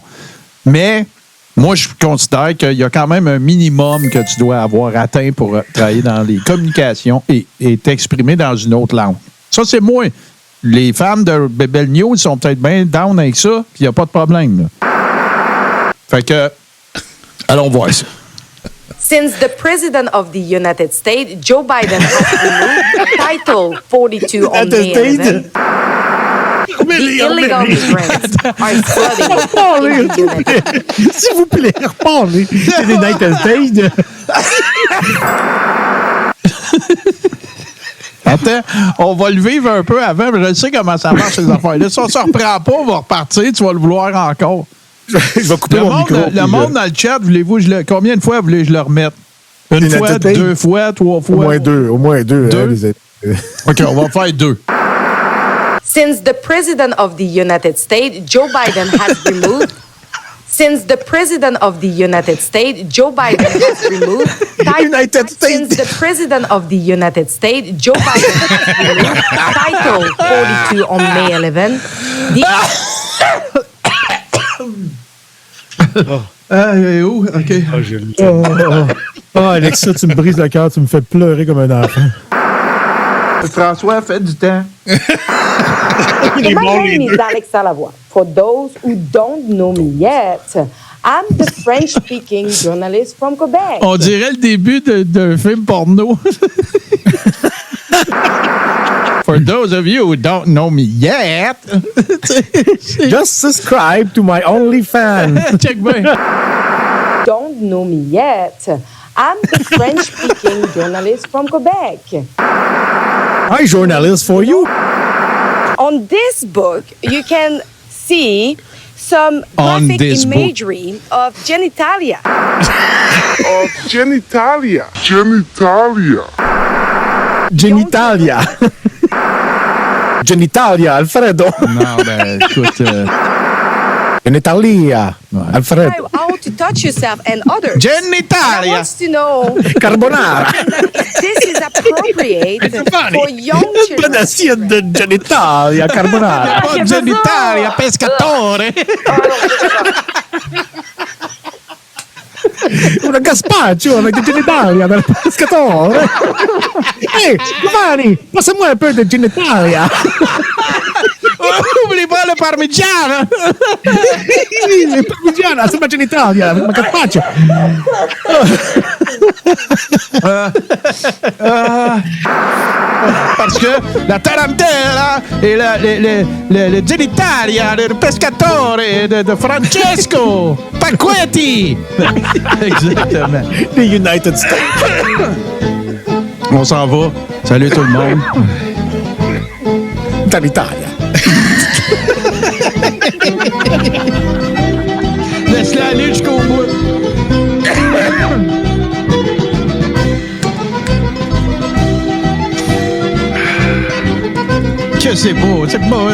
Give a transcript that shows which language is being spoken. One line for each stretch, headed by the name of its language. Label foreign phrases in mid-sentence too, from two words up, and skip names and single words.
French: Mais moi, je considère qu'il y a quand même un minimum que tu dois avoir atteint pour travailler dans les communications et t'exprimer dans une autre langue. Ça, c'est moi. Les fans de Bebel News sont peut-être bien down avec ça, puis il n'y a pas de problème. Là. Fait que, allons voir ça.
English: Since the President of the United States, Joe Biden has removed Title 42 on May 11, the illegal migrants are flooding in the United States.
French: S'il vous plaît, reparlez. C'est des United States. Attends, on va le vivre un peu avant, mais je sais comment ça marche, ces affaires-là. Si on ne se reprend pas, on va repartir, tu vas le vouloir encore. Je vais couper mon micro. Le monde dans le chat, combien de fois voulez-je le remettre? Une fois, 2 fois, 3 fois? Au moins deux. OK, on va faire 2.
English: Since the President of the United States, Joe Biden has removed. Since the President of the United States, Joe Biden has removed. Since the President of the United States, Joe Biden has removed Title 42 on May 11.
French: OK. Alexa, tu me brises le cœur, tu me fais pleurer comme un enfant. François, fais du temps.
English: My name is Alexa Lavoie. For those who don't know me yet, I'm the French-speaking journalist from Quebec.
French: On dirait le début d'un film porno.
English: For those of you who don't know me yet, just subscribe to my OnlyFans.
French: Check bien.
English: Don't know me yet. I'm the French-speaking journalist from Quebec. Hi, journalist for you. On this book, you can see some On graphic this book. imagery of genitalia. Genitalia. Genitalia, Alfredo.
French: Non, ben, écoute.
English: Genitalia, Alfredo. How to touch yourself and others. I Genitalia. want to know Carbonara. if this is appropriate for young children.
French: Assiette de genitalia, carbonara.
Italian: Oh, genitalia, pescatore. Una gazpacho
French: avec des
Italian: genitalia del pescatore. Ehi,
French: Giovanni, passe-moi un peu de genitalia. Oublie pas le parmigiano.
Italian: Il parmigiano,
French: c'est ma genitalia, ma gazpacho. Parce que la tarantella et le
Italian: genitalia del pescatore
French: de Francesco Pacquetti. Exactement.
English: The United States.
French: On s'en va. Salut tout le monde.
Italian: Dall'Italia.
French: Laisse-la aller jusqu'au bout. Que c'est beau, c'est beau.